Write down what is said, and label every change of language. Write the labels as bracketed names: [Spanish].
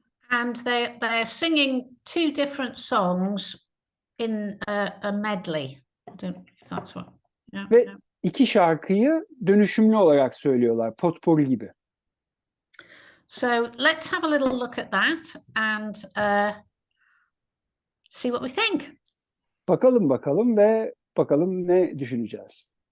[English] And they're singing two different songs in a medley. I don't know if that's what. Yeah, [Turkish] Ve [English] yeah. [Turkish] iki şarkıyı dönüşümlü olarak söylüyorlar, potpourri gibi. [English] So let's have a little look at that and see what we think. [Turkish] Bakalım ve bakalım ne düşüneceğiz.